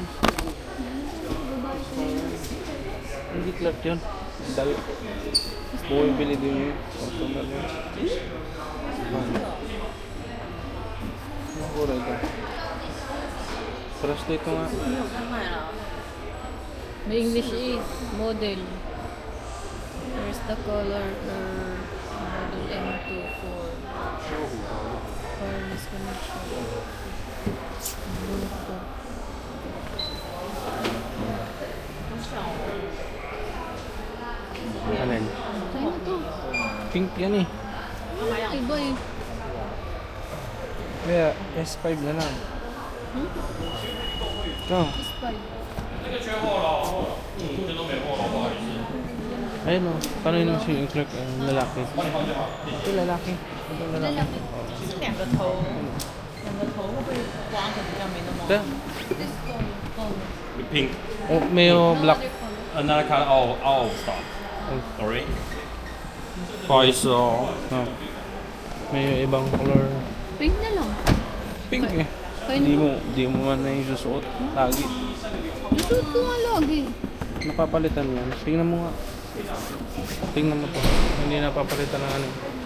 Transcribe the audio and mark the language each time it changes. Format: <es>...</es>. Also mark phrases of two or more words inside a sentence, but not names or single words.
<tl>Hindi Clark yun. Dal. Bumibili din yung customer niya. Ano kulay ito? Trust ito nga. May English eh. Model.</tl> <en>Here's the color model M24. Wireless connection. Bluetooth.</en> <tl>Alin? Sa'yo na to. Pink yan eh. Iba eh. Kaya S5 na lang. Hmm? Ito. S5. Ayun o. Paano yun si yung clerk? Lalaki. Ito lalaki. Ito lalaki. Lalaki.</tl> <zh>是两个头，两个头会不会刮的比较没那么？</zh> <tl>Ito.</tl> <en>This color. Pink.</en> <tl>Oh, mayo black.</tl> <en>Other color. Another color out of stock. Sorry.</en> <zh>不好意思哦。</zh> <tl>Oh. May ibang color. Pink na lang. Pink eh. Kaya Di mo man na yung susuot. Lagi. Nasuot ko nga lagi. Napapalitan yan. Tingnan mo nga. Tingnan mo to. Hindi napapalitan ng ano.</tl>